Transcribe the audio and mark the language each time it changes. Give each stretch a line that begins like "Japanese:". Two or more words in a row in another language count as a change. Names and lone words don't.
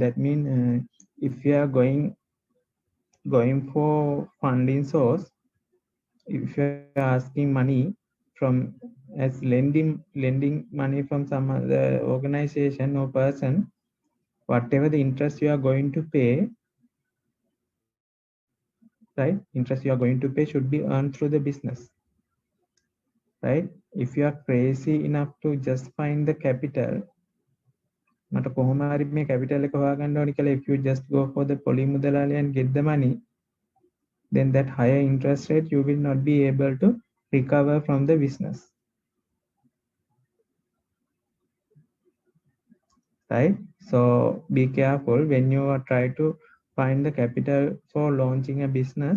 English: That means if you are going for funding source, if you are asking money from as lending money from some other organization or person, whatever the interest you are going to pay, right? Interest you are going to pay should be earned through the business, right? If you are crazy enough to just find the capital,
Sinhala: මට කොහොම හරි මේ capital එක හොයාගන්න ඕනි කියලා,
English: if you just go for the
Sinhala: පොලි මුදලාලි
English: and get the money, then that higher interest rate you will not be able to recover from the business, right? So be careful when you are try to find the capital for launching a business.